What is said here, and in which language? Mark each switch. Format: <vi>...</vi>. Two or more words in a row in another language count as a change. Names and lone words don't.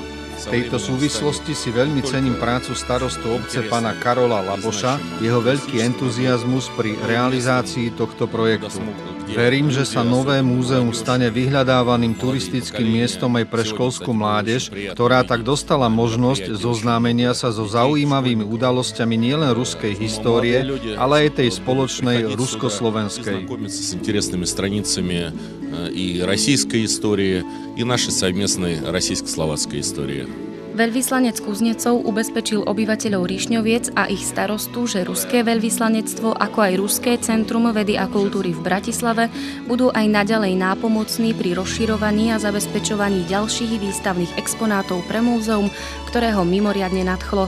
<sk>V tejto súvislosti si veľmi cením prácu starostu obce pána Karola Laboša, jeho veľký entuziazmus pri realizácii tohto projektu. Verím, že sa nové múzeum stane vyhľadávaným turistickým miestom aj pre školskú mládež, ktorá tak dostala možnosť zoznámenia sa so zaujímavými udalosťami nielen ruskej histórie, ale aj tej spoločnej rusko-slovenskej.</sk> <ru>С интересными страницами и российской истории, и нашей совместной российско-словацкой истории.</ru> <sk>Veľvyslanec Kuznecov ubezpečil obyvateľov Rišňoviec a ich starostu, že ruské veľvyslanectvo, ako aj Ruské centrum vedy a kultúry v Bratislave budú aj naďalej nápomocní pri rozširovaní a zabezpečovaní ďalších výstavných exponátov pre múzeum, ktorého mimoriadne nadchlo.</sk>